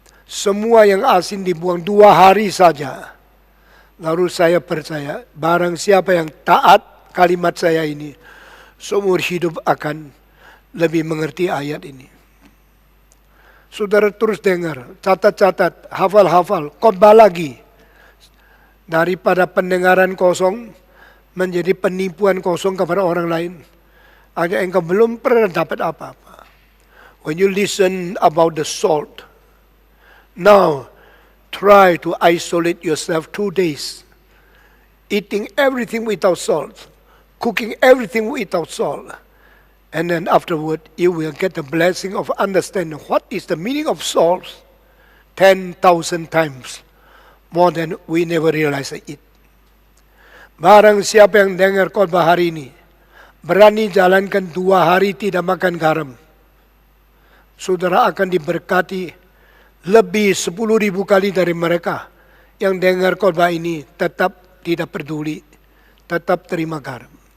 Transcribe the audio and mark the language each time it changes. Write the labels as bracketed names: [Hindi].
[Indonesian] Semua yang asin dibuang 2 hari saja. Lalu saya percaya, barang siapa yang taat kalimat saya ini, seumur hidup akan lebih mengerti ayat ini. Saudara terus dengar, catat-catat, hafal-hafal, khotbah lagi. Daripada pendengaran kosong, menjadi penipuan kosong kepada orang lain. Hanya engkau belum pernah dapat apa-apa. [English] When you listen about the salt, now, try to isolate yourself 2 days. Eating everything without salt. Cooking everything without salt. And then afterward, you will get the blessing of understanding what is the meaning of salt 10,000 times more than we never realize it. [Indonesian] Barang siapa yang dengar khotbah hari ini, berani jalankan 2 hari tidak makan garam, saudara akan diberkati lebih 10.000 kali dari mereka yang dengar khotbah ini tetap tidak peduli, tetap terima garam.